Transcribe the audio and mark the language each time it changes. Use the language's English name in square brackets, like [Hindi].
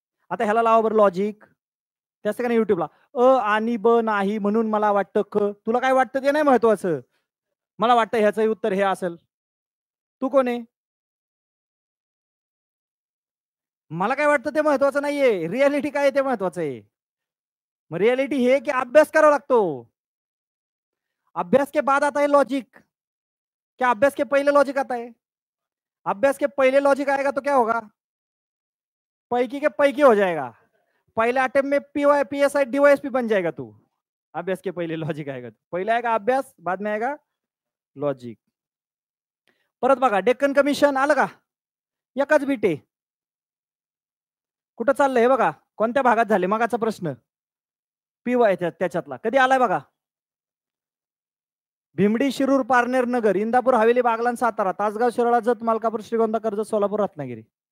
[Marathi] आता ह्याला लावा बरं लॉजिक, त्याचं का नाही युट्यूबला आणि ब नाही म्हणून मला वाटतं क. तुला काय वाटतं ते नाही महत्वाचं, मला वाटतं ह्याचं उत्तर हे असेल. तू कोण आहे? मला काय वाटतं ते महत्वाचं नाहीये, रियालिटी काय आहे ते महत्वाचं आहे. मग रियालिटी हे की अभ्यास करावा लागतो. [Hindi] अभ्यास के बाद आता है लॉजिक, क्या अभ्यास के पहले लॉजिक आता है? अभ्यास के पहले लॉजिक आएगा तो क्या होगा? पैकी के पैकी हो जाएगा. पहले अटेम्प्ट में PSI DYSP बन जाएगा तू. अभ्यास के पहले लॉजिक आएगा. पहले आएगा अभ्यास, बाद में आएगा लॉजिक. [Marathi] परत बघा डेक्कन कमिशन आलं का? एकच बीटे कुठं चाललंय बघा, कोणत्या भागात झाले मगाचा प्रश्न PY त्याच्यातला कधी आलाय बघा. भिमडी, शिरूर, पारनेर, नगर, इंदापूर, हवेली, बागलाण, सातारा, तासगाव, शिरोळा, जत, मलकापूर, श्रीगोंदा, कर्जत, सोलापूर, रत्नागिरी.